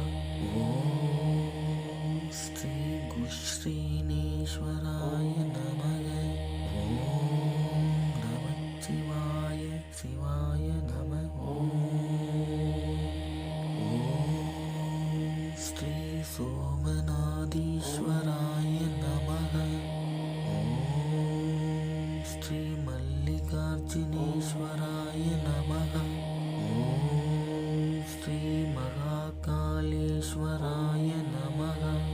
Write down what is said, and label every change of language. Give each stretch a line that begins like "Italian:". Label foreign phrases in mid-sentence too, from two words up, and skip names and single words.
Sanskrit: ओं श्री कुश्रीनेश्वराय नमः. ओं नमः शिवाय शिवाय नमः. ओं सोमनाथीश्वराय नमः. ओम् श्री मल्लिकार्जुनेश्वराय नमः. ओम् श्री महाकालेश्वराय नमः.